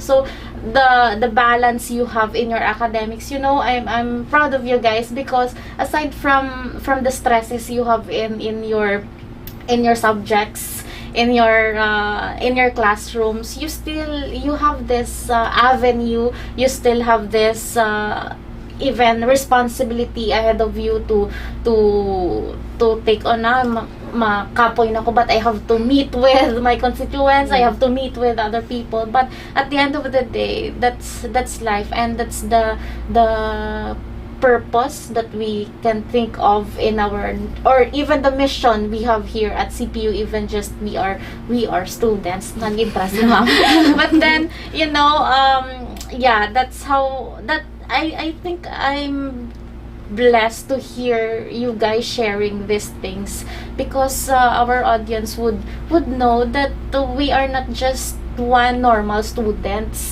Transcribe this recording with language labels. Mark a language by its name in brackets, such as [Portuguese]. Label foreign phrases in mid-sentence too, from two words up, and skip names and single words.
[English] So the balance you have in your academics, I'm proud of you guys, because aside from the stresses you have in your subjects, in your classrooms, you have this avenue, you still have this even responsibility ahead of you to take on [Hiligaynon] makapoy na ko, [English] but I have to meet with my constituents, I have to meet with other people, but at the end of the day, that's life, and that's the purpose that we can think of in our, or even the mission we have here at CPU. Even just we are students, [Hiligaynon] nag-interest si ma'am. [English] But then, yeah, that's how that I think I'm blessed to hear you guys sharing these things, because our audience would know that we are not just one normal students.